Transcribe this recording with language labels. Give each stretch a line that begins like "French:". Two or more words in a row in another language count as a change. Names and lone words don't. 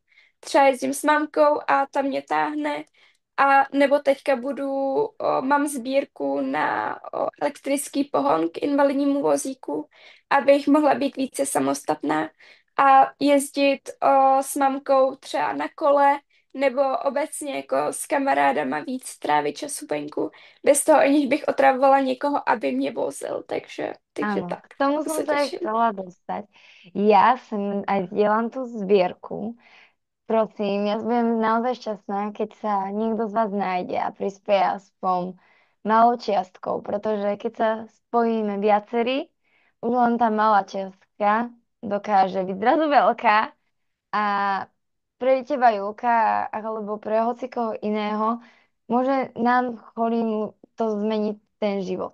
Czech: Třeba jezdím s mamkou a ta mě táhne. A nebo teďka mám sbírku na elektrický pohon k invalidnímu vozíku, abych mohla být více samostatná a jezdit s mamkou třeba na kole nebo obecně jako s kamarádama víc trávit času venku bez toho, aniž bych otravovala někoho, aby mě vozil. Takže
Slovak: Áno, tak.
Czech: k tomu
Slovak: To som
Czech: se
Slovak: sa aj
Czech: těším.
Slovak: chcela dostať. Ja sem aj zdieľam tú zbierku. Prosím, ja budem naozaj šťastná, keď sa niekto z vás nájde a prispieje aspoň malou čiastkou, pretože keď sa spojíme viacerí, už len tá malá čiastka dokáže byť zrazu veľká a pre teba, Julka, alebo pre hocikoho iného, môže nám chorým to zmeniť ten život.